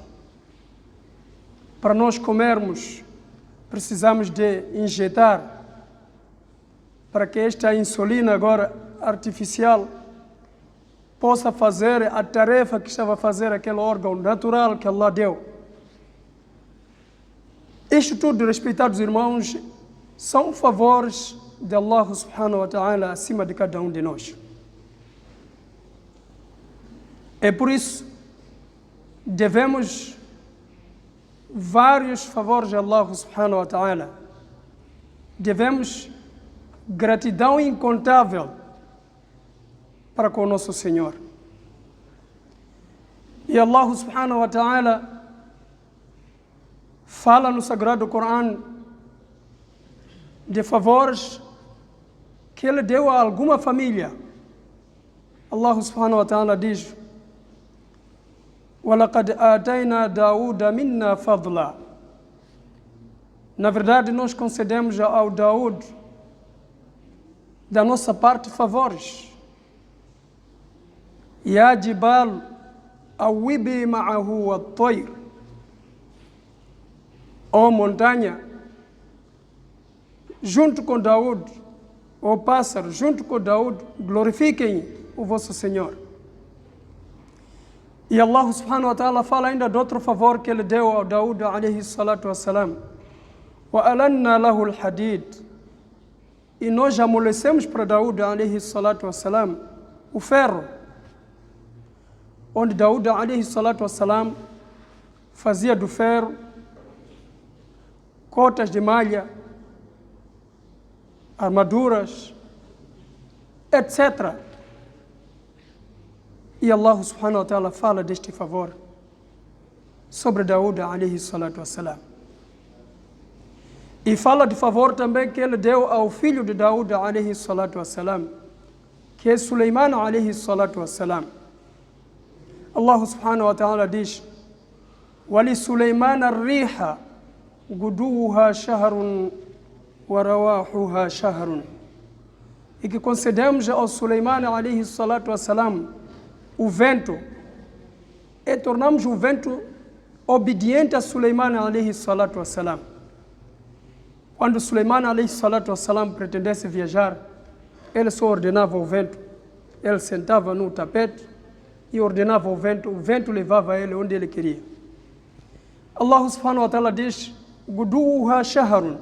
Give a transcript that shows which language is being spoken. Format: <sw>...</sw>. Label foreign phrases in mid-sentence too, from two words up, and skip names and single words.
<pt>Para nós comermos, precisamos de injetar para que esta insulina agora artificial possa fazer a tarefa que estava a fazer aquele órgão natural que Allah deu. Isto tudo, respeitados irmãos, são favores de</pt> <ar>الله سبحانه وتعالى</ar> <pt>acima de cada um de nós. É por isso devemos vários favores de</pt> <ar>الله سبحانه وتعالى.</ar> <pt>Devemos gratidão incontável para com o nosso Senhor. E</pt> <ar>الله سبحانه وتعالى</ar> <pt>fala no Sagrado Corão de favores que Ele deu a alguma família.</pt> <ar>الله سبحانه وتعالى diz: وَلَقَدْ آتَيْنَا دَاوُودَ مِنَّا فَضْلًا.</ar> <pt>Na verdade, nós concedemos ao Daúd da nossa parte favores.</pt> <ar>يَا جِبَالُ أَوِّبِي مَعَهُ وَالطَّيْرِ.</ar> <pt>Ó montanha, junto com Daúd, ó pássaro, junto com Daúd, glorifiquem o vosso Senhor. E</pt> <ar>الله سبحانه وتعالى</ar> <pt>fala ainda de outro favor que Ele deu ao Daúd</pt> <ar>عليه الصلاة والسلام. وَأَلَنَّا لَهُ الْحَدِيدِ.</ar> <pt>E nós amolecemos para Daúd</pt> <ar>عليه الصلاة والسلام</ar> <pt>o ferro, onde Daúd</pt> <ar>عليه الصلاة والسلام</ar> <pt>fazia do ferro cotas de malha, armaduras, etc. E</pt> <ar>الله سبحانه وتعالى</ar> <pt>fala deste favor sobre Daúd</pt> <ar>عليه الصلاة والسلام.</ar> <pt>E fala de favor também que Ele deu ao filho de Daúd</pt> <ar>عليه الصلاة والسلام,</ar> <pt>que é Suleiman</pt> <ar>عليه الصلاة والسلام. الله سبحانه وتعالى diz: وَلِسُلَيْمَانَ الرِّيحَ غُدُوُّهَا شَهْرٌ وَرَوَاحُهَا شَهْرٌ.</ar> <pt>E que concedemos ao Suleiman</pt> <ar>عليه الصلاة والسلام</ar> <pt>o vento, e tornamos o vento obediente a Suleiman</pt> <ar>عليه الصلاة والسلام.</ar> <pt>Quando Suleiman</pt> <ar>عليه الصلاة والسلام</ar> <pt>pretendesse viajar, ele só ordenava o vento. Ele sentava no tapete e ordenava o vento levava ele onde ele queria.</pt> <ar>الله سبحانه وتعالى diz: غدوها شهر.</ar>